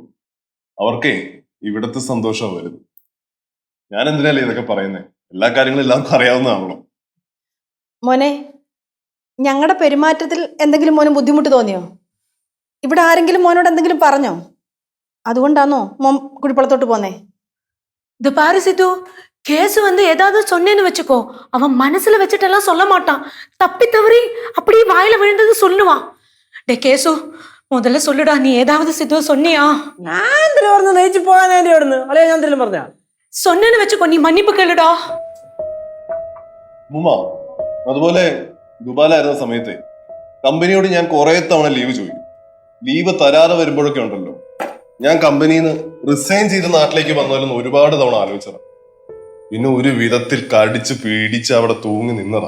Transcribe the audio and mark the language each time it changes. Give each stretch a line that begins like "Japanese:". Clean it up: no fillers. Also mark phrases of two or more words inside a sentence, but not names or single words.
Malayalam: അവർക്കേ ഇവിടത്തെ സന്തോഷം വരുന്നത്. ഞാൻ എന്തിനല്ലേ ഇതൊക്കെ പറയുന്നേ? എല്ലാ കാര്യങ്ങളും എല്ലാവർക്കും അറിയാവുന്നതാണല്ലോ. മോനെ, ഞങ്ങളുടെ പെരുമാറ്റത്തിൽ എന്തെങ്കിലും മോന് ബുദ്ധിമുട്ട് തോന്നിയോ? ഇവിടെ ആരെങ്കിലും മോനോട് എന്തെങ്കിലും പറഞ്ഞോ? അതുകൊണ്ടാണോ മോൻ കുഴിപ്പുളത്തോട്ട് പോന്നേ?
Tamil: இது பாரு சித்து, கேசு வந்து ஏதாவது சொன்னேன்னு வச்சுக்கோ, அவன் மனசுல வச்சுட்டெல்லாம் சொல்ல மாட்டான். தப்பி தவறி அப்படியே வாயில விழுந்தது சொல்லுவான். டே கேசு, முதல்ல சொல்லுடா, நீ ஏதாவது சித்து சொன்னியா?
Malayalam: ഞാൻ എന്തിനാ പറഞ്ഞു നയിച്ചു പോകാൻ വേണ്ടി അവിടുന്ന്? അളയോ ഞാൻ എന്തെങ്കിലും പറഞ്ഞ?
Tamil: சொன்னேன்னு வச்சுக்கோ, நீ மன்னிப்பு கேளுடா.
Malayalam: മുമ്മ, അതുപോലെ ദുബായിലായിരുന്ന സമയത്ത് കമ്പനിയോട് ഞാൻ കുറെ തവണ ലീവ് ചോദിക്കും. ലീവ് തരാതെ വരുമ്പോഴൊക്കെ ഉണ്ടല്ലോ, ഞാൻ കമ്പനിയിൽ നിന്ന് റിസൈൻ ചെയ്ത് നാട്ടിലേക്ക് വന്നാലും ഒരുപാട് തവണ ആലോചിച്ചതാണ്. പിന്നെ ഒരു വിധത്തിൽ കടിച്ച് പീഡിച്ച് അവിടെ തൂങ്ങി നിന്നതാ.